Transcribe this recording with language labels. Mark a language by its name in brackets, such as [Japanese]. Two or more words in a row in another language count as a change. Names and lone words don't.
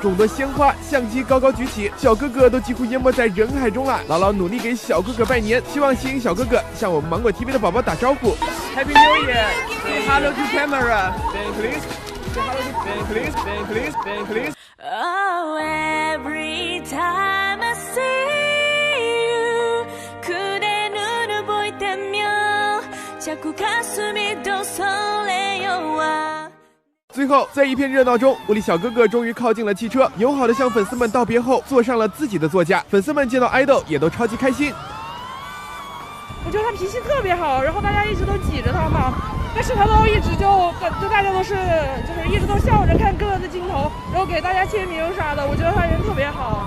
[Chinese] 众多鲜花、相机高高举起，小哥哥都几乎淹没在人海中了。姥姥努力给小哥哥拜年，希望吸引小哥哥向我们芒果 TV 的宝宝打招呼。 [English] Happy New Year! Say hello to camera. Thank please. Say hello to thank please. Thank please. Thank please. Oh, every time I see you, [Korean] 그대 눈을 볼 때면 자꾸 가슴이 더 설레어와。 [Chinese] 最后，在一片热闹中，我的小哥哥终于靠近了汽车，友好的向粉丝们道别后，坐上了自己的座驾。粉丝们见到爱豆也都超级开心。我觉得他脾气特别好，然后大家一直都挤着他嘛，但是他都一直就大家都是就是一直都笑着看哥哥的镜头，然后给大家签名啥的，我觉得他人特别好。